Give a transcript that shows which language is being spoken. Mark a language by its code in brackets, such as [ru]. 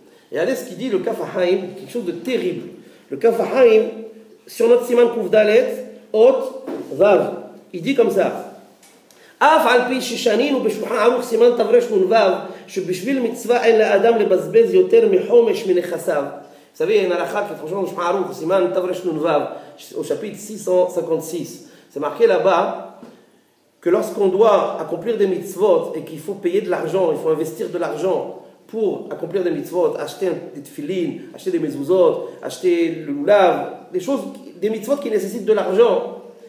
[fr] Et regardez ce qu'il dit, le Kaf HaHaim, quelque chose de terrible. Le Kaf HaHaim, sur notre Siman Kouf Dalet, Hot, Vav, il dit comme ça. [he] אף על פי ששנינו בשולחן ערוך סימן תרנ"ו שבשביל מצווה אין לאדם לבזבז יותר מחומש מנכסיו. [fr] Vous savez, il y a une halakha qui est franchement dans le Shulchan Aruch, Siman תרנ"ו, au chapitre 656. C'est marqué là-bas que lorsqu'on doit accomplir des mitzvot et qu'il faut payer de l'argent, il faut investir de l'argent pour accomplir des mitzvot, acheter des tefilin, acheter des mezuzot, acheter le lulav, des mitzvot qui nécessitent de l'argent.